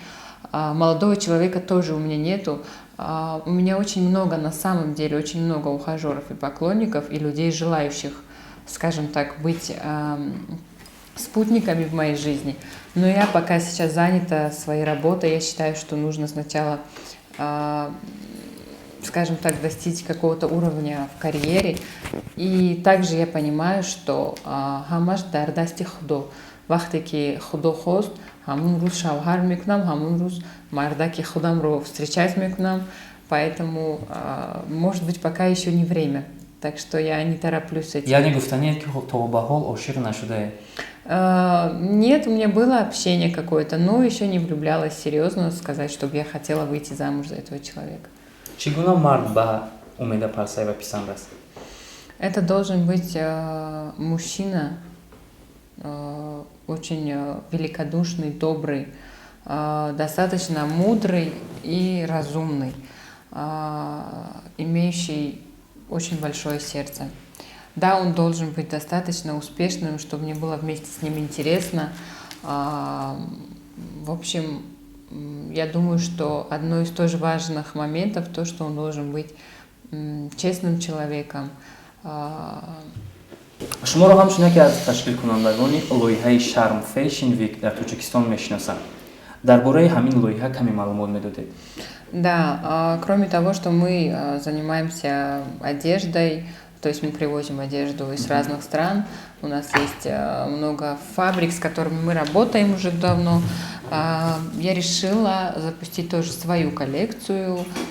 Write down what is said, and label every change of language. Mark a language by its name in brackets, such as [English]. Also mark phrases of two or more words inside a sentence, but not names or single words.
[Russian] Молодого человека тоже у меня нету. У меня очень много, на самом деле, очень много ухажеров и поклонников, и людей, желающих, скажем так, быть спутниками в моей жизни. Но я пока сейчас занята своей работой, я считаю, что нужно сначала, скажем так, достичь какого-то уровня в карьере. И также я понимаю, что [Tajik] хамаш дардасти худо. Вахтеки худо хост, хамун руз шавхар мекунам, хамун руз мардаки худамро встречать мекунам. [Russian] Поэтому, может быть, пока еще не время. Так что я не тороплюсь с этим. [Tajik] Я не гуфтанет, ки то ба ҳол ошиқ нашудае? [Russian] Нет, у меня было общение какое-то, но еще не влюблялась серьезно, сказать, чтобы я хотела выйти замуж за этого человека. [Tajik] Чӣ гуна мард ба Умеда Парсаева писанд аст? [Russian] Это должен быть мужчина, очень великодушный, добрый, достаточно мудрый и разумный, имеющий очень большое сердце. Да, он должен быть достаточно успешным, чтобы мне было вместе с ним интересно. В общем, я думаю, что одно из тоже важных моментов то, что он должен быть честным человеком, [Tajik] шуморо ҳамчун яке аз ташкилкунандагони лоиҳаи Sharm Fashion Week дар Тоҷикистон мешиносанд. Дар бораи ҳамин лоиҳа каме маълумот медодед? [Russian] Да, кроме того, что мы занимаемся одеждой, то есть мы привозим одежду из разных стран, у нас есть много фабрик, с которыми мы работаем уже давно, я решила запустить тоже свою коллекцию.